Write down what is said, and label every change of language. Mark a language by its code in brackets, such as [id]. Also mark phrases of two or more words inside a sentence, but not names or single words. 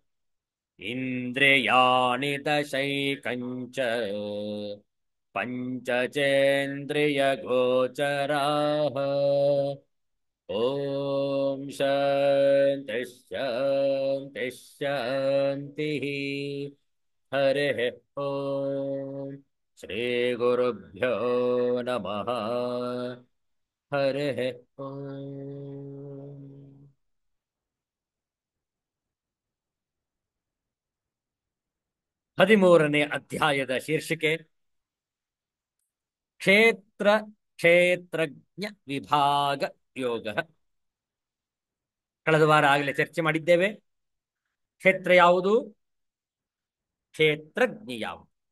[sa] ಇಂದ್ರಿಯಾಣಿ ದಶೈಕಂಚ ಪಂಚಚೇಂದ್ರಿಯಗೋಚರಾಃ ಓಂ ಶಾಂತಿ ಶಾಂತಿ ಶಾಂತಿ ಹರಿಃ ಓಂ ಶ್ರೀ ಗುರುಭ್ಯೋ ನಮಃ ಹರಿಃ ಓಂ. [kn] 13ನೇ ಅಧ್ಯಾಯದ ಶೀರ್ಷಿಕೆ ಕ್ಷೇತ್ರ ಕ್ಷೇತ್ರಜ್ಞ ವಿಭಾಗ ಯೋಗ. ಕಳೆದ ವಾರ ಆಗಲೇ ಚರ್ಚೆ ಮಾಡಿದ್ದೇವೆ. ಕ್ಷೇತ್ರ ಯಾವುದು, ಕ್ಷೇತ್ರಜ್ಞ ಯಾವುದು.